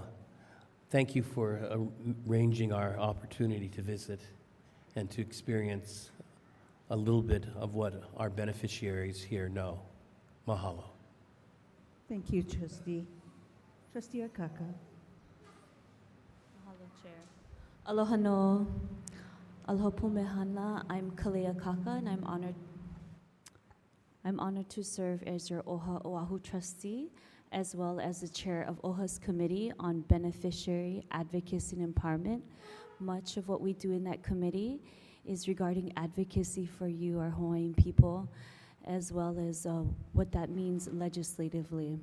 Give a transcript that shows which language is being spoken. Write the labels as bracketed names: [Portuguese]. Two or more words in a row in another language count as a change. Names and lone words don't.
[English] Thank you for arranging our opportunity to visit and to experience a little bit of what our beneficiaries here know. [Hawaiian] Mahalo. [English] Thank you, Trustee. Trustee Akaka. [Hawaiian] Mahalo, Chair. Aloha no. Aloha pumehana. [English] I'm Kalea Kaka, and I'm honored to serve as your OHA Oahu trustee, as well as the chair of OHA's Committee on Beneficiary Advocacy and Empowerment. Much of what we do in that committee is regarding advocacy for you, our Hawaiian people, as well as what that means legislatively.